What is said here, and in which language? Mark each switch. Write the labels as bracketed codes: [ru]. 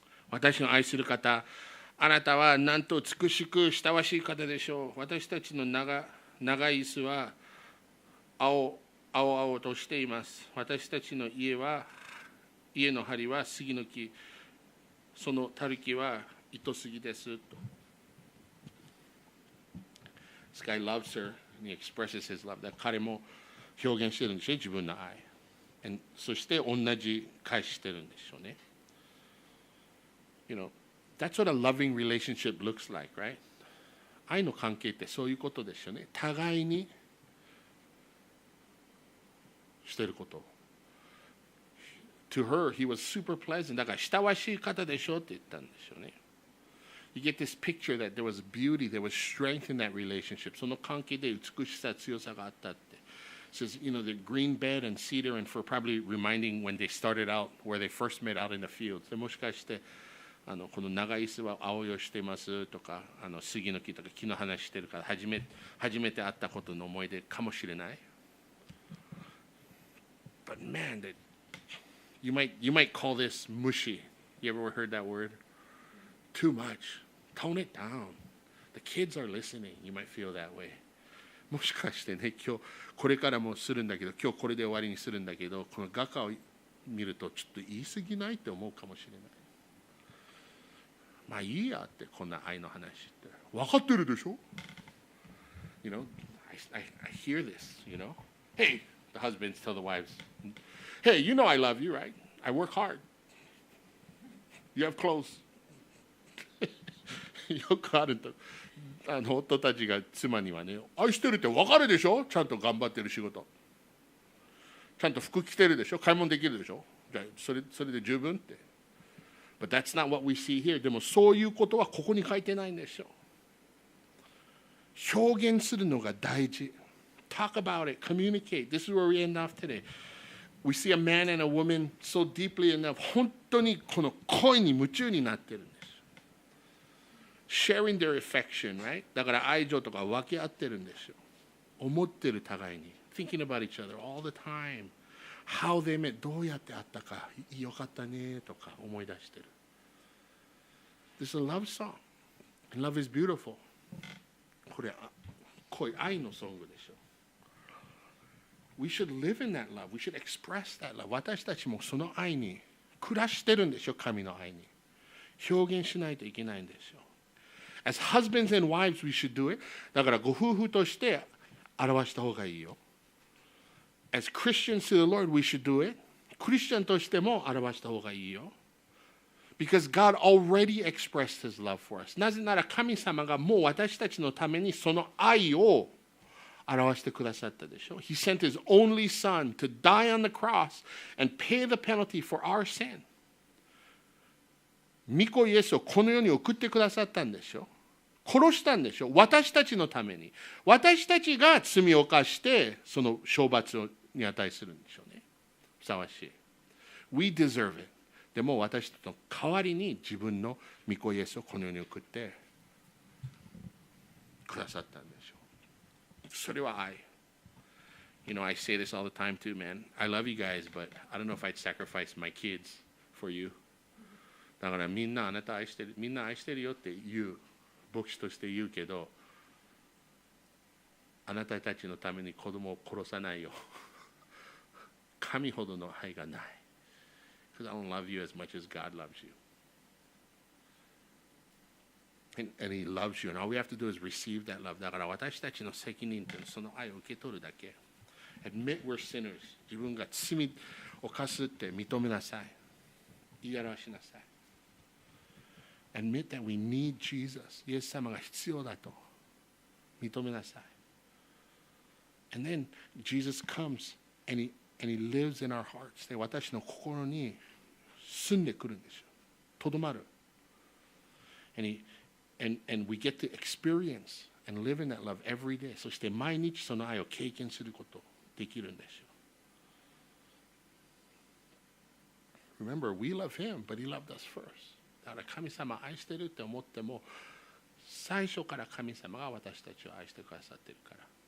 [ja] 私の愛する方、あなたはなんと美しく親しい方でしょう。私たちの長い椅子は青々としています。私たちの家の梁は杉の木、そのたる木は糸杉ですと。 [en] This guy loves her and he expresses his love. [ja] 彼も表現してるんでしょう、自分の愛。そして同じ返してるんでしょうね。 [en] That's what a loving relationship looks like, right? [ja] 愛の関係ってそういうことですよね。互いにしてること。 [en] To her, he was super pleasant. [ja] だから親しい方でしょって言ったんですよね。 [en] You get this picture that there was beauty, there was strength in that relationship. [ja] その関係で美しさ、強さがあったって。 [en] It says, the green bed and cedar, and for probably reminding when they started out, where they first met out in the fields. [ja] でもしかしてこの長い椅子は青いをしてますとか、杉の木とか木の話してるから初めて会ったことの思い出かもしれない。 [en] But man, you might call this mushy. You ever heard that word? Too much. Tone it down. The kids are listening. You might feel that way. [ja] もしかしてね、今日これからもするんだけど、今日これで終わりにするんだけど、この画家を見るとちょっと言い過ぎないって思うかもしれない。まあいいやって、こんな愛の話って分かってるでしょ。 [en] You know, I hear this, you know. Hey, the husbands tell the wives, hey, you know I love you, right? I work hard. You have clothes. [ja] よくあると、夫たちが妻にはね、愛してるって分かるでしょ、ちゃんと頑張ってる仕事。ちゃんと服着てるでしょ、買い物できるでしょ、じゃあそれで十分って。 [en] But that's not what we see here. [ja] でもそういうことはここに書いてないんでしょ。表現するのが大事。 [en] Talk about it, communicate. This is where we end off today. We see a man and a woman so deeply in love. [ja] 本当にこの恋に夢中になってるんです。 [en] Sharing their affection, right? [ja] だから愛情とか分け合ってるんですよ。思ってる互いに。 [en] Thinking about each other all the time. How they met. [ja] どうやって会ったか。よかったねとか思い出してる。 [en] This is a love song. And love is beautiful. [ja] これ恋、愛のソングでしょ。 [en] We should live in that love. We should express that love. [ja] 私たちもその愛に暮らしてるんでしょ、神の愛に。表現しないといけないんですよ。 [en] As husbands and wives, we should do it. [ja] だからご夫婦として表した方がいいよ。 [en] As Christians to the Lord, we should do it. [ja] クリスチャンとしても表した方がいいよ。 [en] Because God already expressed His love for us. [ja] なぜなら神様がもう私たちのためにその愛を表してくださったでしょ。 [en] He sent His only Son to die on the cross and pay the penalty for our sin. [ja] 御子イエスをこの世に送ってくださったんでしょ。殺したんでしょ。私たちのために。私たちが罪を犯してその懲罰に値するんでしょうね。ふさわしい。 [en] We deserve it. [ja] でも私たちの代わりに自分の御子イエスをこの世に送ってくださったんでしょう。それは愛。 [en] You know, I say this all the time too, man. I love you guys, but I don't know if I'd sacrifice my kids for you. [ja] だからみんなあなた愛してる、みんな愛してるよって言う。牧師として言うけど、あなたたちのために子供を殺さないよ。神ほどの愛がない。 [en] Because I don't love you as much as God loves you. And He loves you. And all we have to do is receive that love. [ja] だから私たちの責任ってその愛を受け取るだけ。 [en] Admit we're sinners. [ja] 自分が罪を犯すって認めなさい。言い表しなさい。 [en] Admit that we need Jesus. [ja] イエス様が必要だと認めなさい。 [en] And then Jesus comes and He lives in our hearts. [ja] で私の心に住んでくるんですよ。とどまる。 [en] And we get to experience and live in that love every day. [ja] そして毎日その愛を経験することできるんですよ。 [en] Remember, we love Him, but He loved us first. [ja] だから神様愛してるって思っても最初から神様が私たちを愛してくださってるから。